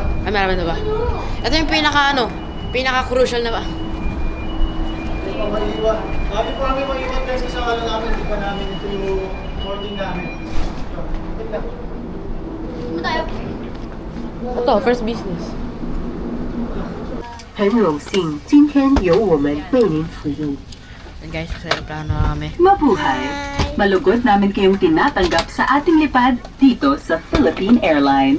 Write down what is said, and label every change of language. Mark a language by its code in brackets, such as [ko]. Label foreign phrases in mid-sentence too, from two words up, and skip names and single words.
[tl] Ay, marami na ba? Ito yung pinaka-crucial na ba? Hindi pa maiiwan. Dati po kami maiiwan guys sa ano namin. Hindi pa namin ito yung boarding namin. Tignan. Ano tayo? Ito, [en] first business. [zh] 很荣幸，今天由我们为您服务。 [tl] Yan guys, sa aeroplano na kami. Mabuhay! Malugod namin kayong tinatanggap sa ating lipad dito sa Philippine Airlines.